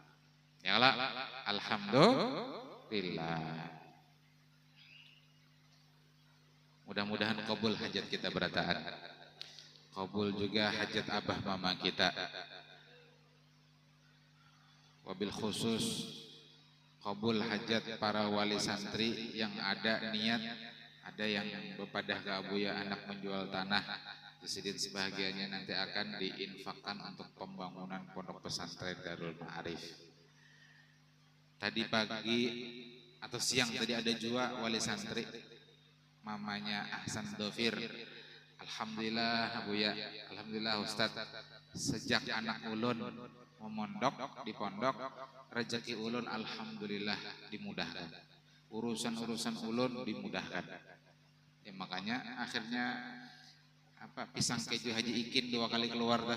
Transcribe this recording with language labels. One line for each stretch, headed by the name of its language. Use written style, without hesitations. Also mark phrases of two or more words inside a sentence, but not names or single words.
Arabic: يا الله، الحمد لله.
Banjar: Mudah-mudahan kabul hajat kita berataan. Kabul juga hajat abah mama kita.
Arabic: وبالخصوص
Indonesian: kabul hajat para wali santri yang ada niat, ada yang berpadah ke Abuya anak menjual tanah, sedikit sebahagiannya nanti akan diinfakkan untuk pembangunan pondok pesantren Darul Ma'arif. Tadi pagi atau siang tadi ada juga wali santri, mamanya Ahsan Dofir.
Banjar: Alhamdulillah Abuya, alhamdulillah Ustaz, sejak anak ulun memondok di pondok, rezeki ulun alhamdulillah dimudahkan, urusan-urusan ulun dimudahkan. Ya, makanya akhirnya pisang keju Haji Ikin 2 kali keluar dah.